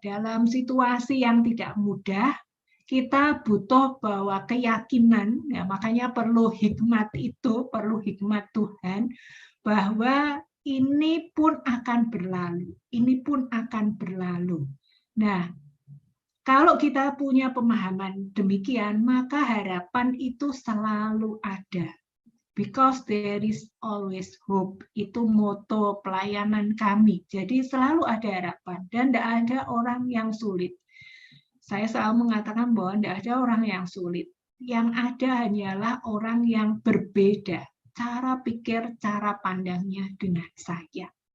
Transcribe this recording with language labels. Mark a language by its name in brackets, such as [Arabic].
[Indonesian] Dalam situasi yang tidak mudah, kita butuh bahwa keyakinan, ya makanya perlu hikmat itu, perlu hikmat Tuhan, bahwa ini pun akan berlalu, ini pun akan berlalu. Nah, kalau kita punya pemahaman demikian, maka harapan itu selalu ada. [English] Because there is always hope. [Indonesian] Itu moto pelayanan kami. Jadi selalu ada harapan. Dan tidak ada orang yang sulit. Saya selalu mengatakan bahwa tidak ada orang yang sulit. Yang ada hanyalah orang yang berbeda. Cara pikir, cara pandangnya dengan saya.